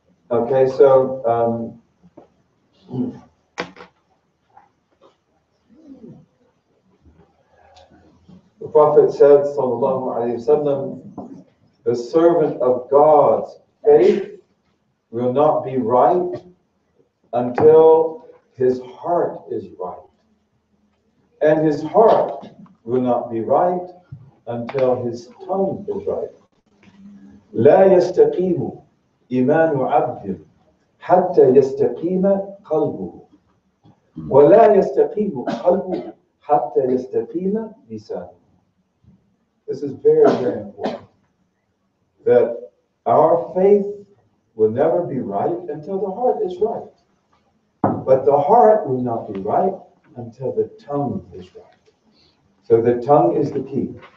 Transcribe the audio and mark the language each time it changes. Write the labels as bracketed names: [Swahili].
[English] Okay, so the Prophet said, sallallahu alaihi wasallam, the servant of God's faith will not be right until his heart is right. And his heart will not be right until his tongue is right. [Arabic] لا يستقيم إيمان عبد حتى يستقيم قلبه ولا يستقيم قلبه حتى يستقيم لسانه. [English] This is very, very important. That our faith will never be right until the heart is right. But the heart will not be right until the tongue is right. So the tongue is the key.